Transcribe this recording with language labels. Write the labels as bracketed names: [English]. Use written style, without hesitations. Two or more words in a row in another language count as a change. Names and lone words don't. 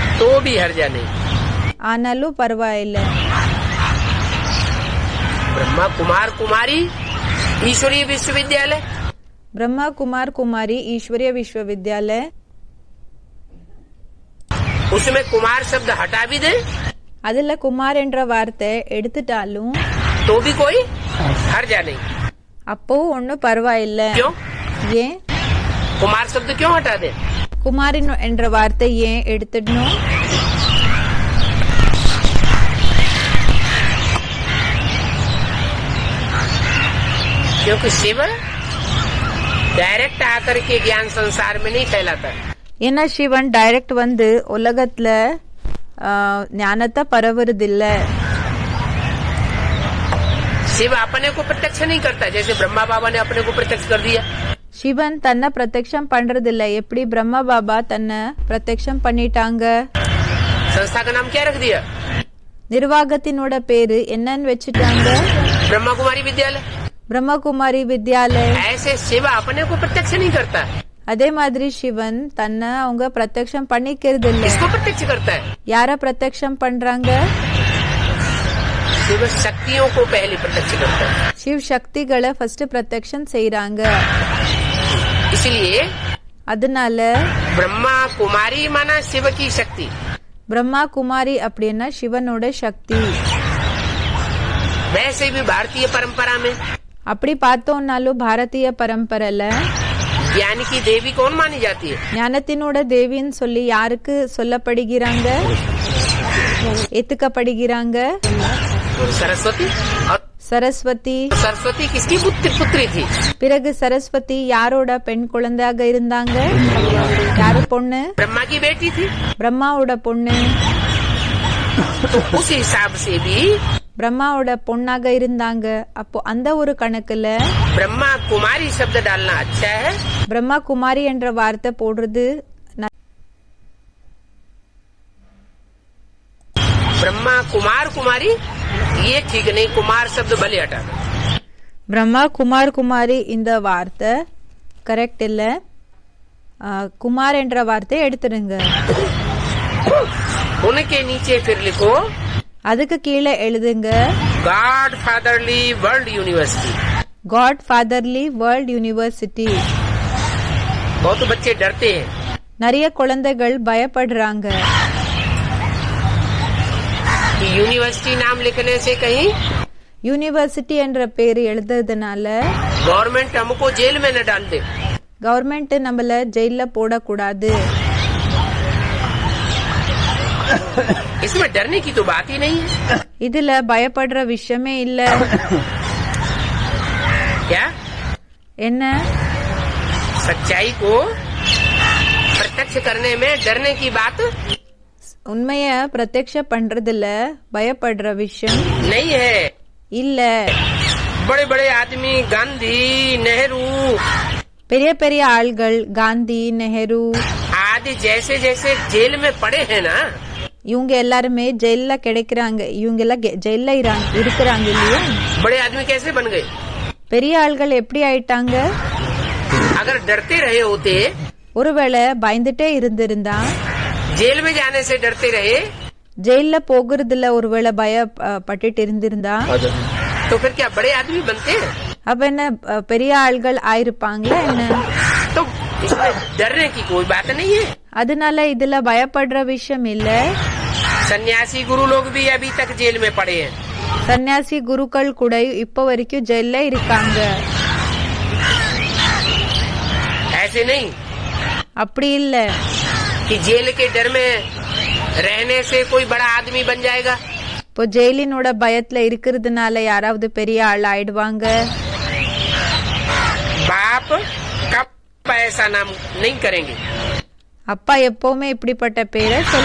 [Hindi] तो भी हर्जा नहीं। [Tamil] ஆனாலும் பரவாயில்ல. [Hindi] ब्रह्मा कुमार कुमारी ईश्वरीय विश्वविद्यालय, ब्रह्मा कुमार कुमारी ईश्वरीय विश्वविद्यालय, उसमें कुमार शब्द हटा भी दे [Tamil] அதுல குமார் என்ற வார்த்தை எடுத்துட்டாலும் [Hindi] तो भी कोई हर्जा नहीं। [Tamil] அப்போ ஒன்னும் பரவாயில்ல. [Hindi] क्यों? [Tamil] ஏன்? [Hindi] कुमार शब्द क्यों हटा दे? [Tamil] குமாரின் என்ற வார்த்தை ஏன் எடுத்துடணும்? [Hindi] क्योंकि शिव डायरेक्ट आकर के ज्ञान संसार में नहीं फैलाता। [Tamil] ஏன்னா சிவன் டைரக்ட் வந்து உலகத்துல ஞானத்தை பரவுறதில்ல. [Hindi] शिव अपने को प्रत्यक्ष नहीं करता, जैसे ब्रह्मा बाबा ने अपने को प्रत्यक्ष कर दिया। [Tamil] சிவன் தன்னை பிரத்யக்ஷம் பண்றதில்ல. எப்படி பிரம்மா பாபா தன்னை பிரத்யக்ஷம் பண்ணிட்டாங்க. [Hindi] संस्था का नाम क्या रख दिया? [Tamil] நிர்வாகத்தினோட பேரு என்னன்னு வச்சுட்டாங்க? [Hindi] ब्रह्मा कुमारी विद्यालय। [Tamil] பிரம்மா குமாரி வித்யாலய். [Hindi] ऐसे शिव अपने को प्रत्यक्ष नहीं करता। [Tamil] அதே மாதிரி சிவன் தன்னை அவங்க பிரத்யக்ஷம் பண்ணிக்கிறது இல்ல. [Hindi] किसको प्रत्यक्ष करता है? [Tamil] யார பிரத்யக்ஷம் பண்றாங்க? [Hindi] शिव शक्तियों को पहले प्रत्यक्ष करता है। [Tamil] சிவ சக்திகளை ஃபர்ஸ்ட் பிரத்யக்ஷம் செய்யறாங்க. [Hindi] इसलिए [Tamil] அதனால [Hindi] ब्रह्मा कुमारी माना शिव की शक्ति, [Tamil] பிரம்மா குமாரி அப்படின்னா சிவனோட சக்தி. [Hindi] वैसे भी भारतीय परंपरा में [Tamil] அப்படி பார்த்தோம்னாலும் பாரதிய பரம்பரையில [Hindi] ज्ञान की देवी कौन मानी जाती है? [Tamil] ஞானத்தினோட தேவின்னு சொல்லி யாருக்கு சொல்லப்படுகிறாங்க, ஏத்துக்கப்படுகிறாங்க? [Hindi] सरस्वती। और [Tamil] சரஸ்வதி. [Hindi] सरस्वती किसकी पुत्री थी? [Tamil] பிறகு சரஸ்வதி யாரோட பெண் குழந்தையாக இருந்தாங்க? யாரு பொண்ணு? [Hindi] ब्रह्मा की बेटी थी। [Tamil] பிரம்மாவோட பொண்ணு. [Hindi] तो उस हिसाब से भी [Tamil] பிரம்மாவோட பொண்ணாக இருந்தாங்க. அப்போ அந்த ஒரு கணக்குல [Hindi] ब्रह्मा कुमारी शब्द डालना अच्छा है। [Tamil] பிரம்மா குமாரி என்ற வார்த்தை போடுறது [Hindi] ब्रह्मा कुमार कुमारी ये ठीक नहीं, कुमार शब्द भले हटा। [Tamil] பிரம்மா குமார் குமாரி இந்த வார்த்தை கரெக்ட் இல்ல. குமார் என்ற வார்த்தை எடுத்துடுங்க. [Hindi] उनके नीचे फिर लिखो [Tamil] அதுக்கு கீழே எழுதுங்க [English] God Fatherly World University. God Fatherly World University. [Hindi] बहुत बच्चे डरते हैं। [Tamil] நிறைய குழந்தைகள் பயப்படுறாங்க. [Hindi] कि यूनिवर्सिटी नाम लिखने से कहीं [Tamil] யூனிவர்சிட்டி என்ற பேரு எழுதுறதுனால [Hindi] गवर्नमेंट हमको जेल में न डाल दे। [Tamil] கவர்மெண்ட் நம்மள ஜெயில போடக்கூடாது. [Hindi] इसमें डरने की तो बात ही नहीं है। [Tamil] இதுல பயப்படுற விஷயமே இல்ல. [Hindi] क्या? [Tamil] என்ன? [Hindi] सच्चाई को प्रत्यक्ष करने में डरने की बात [Tamil] உண்மைய பிரத்யக்ஷ பண்றதுல பயப்படுற விஷயம் [Hindi] नहीं है। [Tamil] இல்ல. [Hindi] बड़े बड़े आदमी गांधी नेहरू [Tamil] பெரிய பெரிய ஆள்கள் காந்தி நெஹரு [Hindi] आदि जैसे जैसे जेल में पड़े हैं ना, [Tamil] இவங்க எல்லாருமே ஜெயில கிடைக்கிறாங்க. இவங்க எல்லாம் ஜெயில இருக்கிறாங்க இல்லையா? [Hindi] बड़े आदमी कैसे बन गए? [Tamil] பெரிய ஆள்கள் எப்படி ஆயிட்டாங்க? [Hindi] अगर डरते रहे होते, [Tamil] ஒருவேளை பயந்துட்டே இருந்திருந்தா, [Hindi] जेल में जाने से डरते रहे [Tamil] ஜெயில போகிறதுல ஒருவேளை பயப்பட்டுட்டு இருந்திருந்தா, [Hindi] तो फिर क्या बड़े आदमी बनते? [Tamil] அப்ப என்ன பெரிய ஆள்கள் ஆயிருப்பாங்களா என்ன? [Hindi] तो इसमें डरने की कोई बात नहीं है। [Tamil] அதனால இதுல பயப்படுற விஷயம் இல்ல. [Hindi] सन्यासी गुरु लोग भी अभी तक जेल में पड़े हैं। [Tamil] சன்னியாசி குருக்கள் கூட இப்ப வரைக்கும் ஜெயில இருக்காங்க. [Hindi] ऐसे नहीं [Tamil] அப்படி இல்ல [Hindi] कि जेल के डर में रहने से कोई बड़ा आदमी बन जाएगा। [Tamil] இப்போ ஜெயிலினோட பயத்துல இருக்கிறதுனால யாராவது பெரிய ஆள் ஆயிடுவாங்க. [Hindi] बाप कब ऐसा नाम नहीं करेंगे, [Tamil] அப்பா எப்பவுமே இப்படிப்பட்ட பேரை சொல்ல